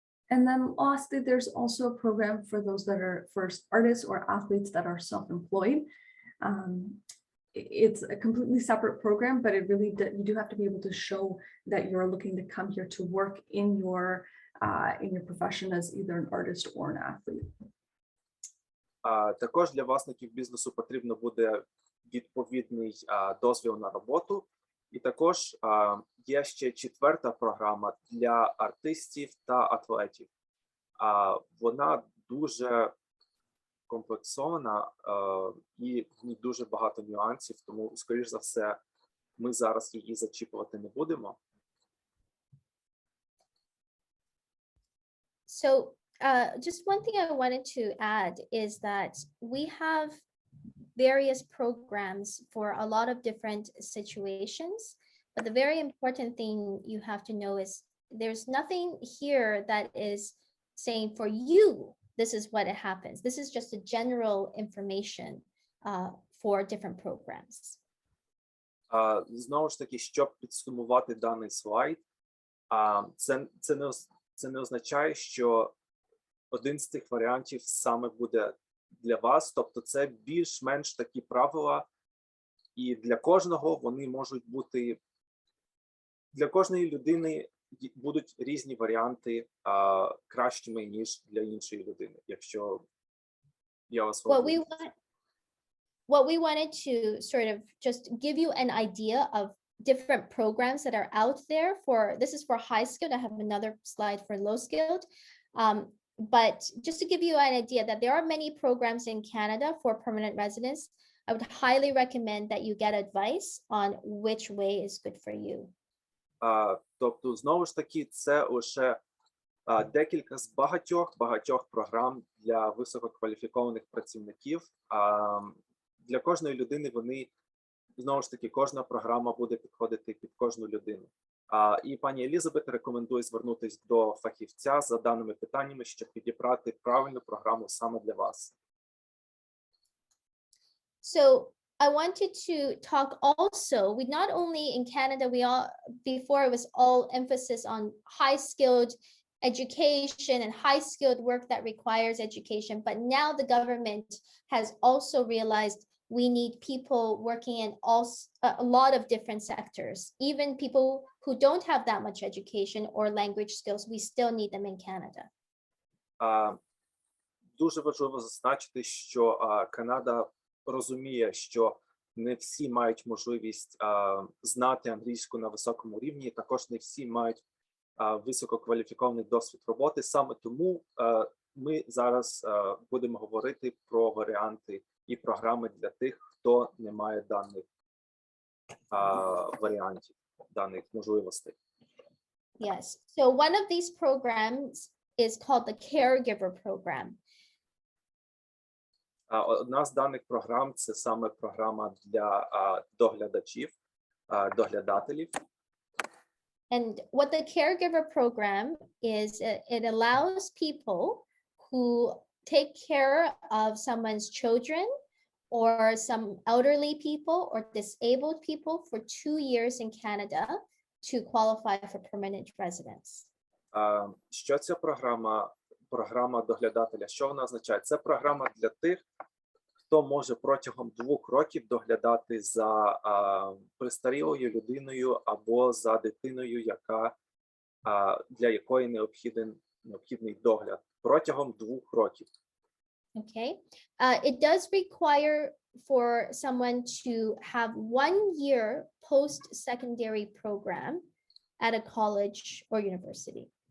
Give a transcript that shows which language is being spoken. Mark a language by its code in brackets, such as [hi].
[en] And then lastly, there's also a program for those that are first artists or athletes that are self-employed. it's a completely separate program, but it really you do have to be able to show that you're looking to come here to work in your profession as either an artist or an athlete. [uk] Також для власників бізнесу потрібно буде відповідний дозвіл на роботу. І також є ще 4-та програма для артистів та атлетів. Вона дуже комплексована і в ній дуже багато нюансів, тому, скоріш за все, ми зараз її зачіпувати не будемо. [en] So just one thing I wanted to add is that we have various programs for a lot of different situations, but the very important thing you have to know is there's nothing here that is saying for you, this is what it happens. This is just a general information for different programs. [uk] Знову ж таки, щоб підсумувати даний слайд, це не означає, що один з цих варіантів саме буде для вас, тобто це більш-менш такі правила, і для кожного вони можуть бути, для кожної людини будуть різні варіанти кращими, ніж для іншої людини, якщо я вас [en] What we wanted to sort of just give you an idea of different programs that are out there for, this is for high skilled. I have another slide for low skilled. But just to give you an idea that there are many programs in Canada for permanent residents, I would highly recommend that you get advice on which way is good for you. [uk] Тобто, знову ж таки, це лише декілька з багатьох програм для висококваліфікованих працівників. Для кожної людини вони, знову ж таки, кожна програма буде підходити під кожну людину. І пані Елізабет рекомендує звернутися до фахівця за даними питаннями, щоб підібрати правильну програму саме для вас. [en] So I wanted to talk also, we not only in Canada, before it was all emphasis on high-skilled education and high-skilled work that requires education, but now the government has also realized we need people working in a lot of different sectors. Even people who don't have that much education or language skills, we still need them in Canada. [uk] Дуже важливо зазначити, що Канада розуміє, що не всі мають можливість знати англійську на високому рівні, також не всі мають висококваліфікований досвід роботи. Саме тому ми зараз будемо говорити про варіанти і програми для тих, хто не має даних варіантів, даних можливостей. [en] Yes. So one of these programs is called the Caregiver Program. [uk] Одна з даних програм – це саме програма для доглядачів, доглядателів. [en] And what the Caregiver Program is, it allows people who take care of someone's children or some elderly people or disabled people for 2 years in Canada to qualify for permanent residence. [uk] Що ця програма доглядателя, що вона означає? Це програма для тих, хто може протягом 2 років доглядати за престарілою людиною або за дитиною, для якої необхідний догляд протягом 2 років. [en] Okay. It does require for someone to have 1 year post-secondary program at a college or university.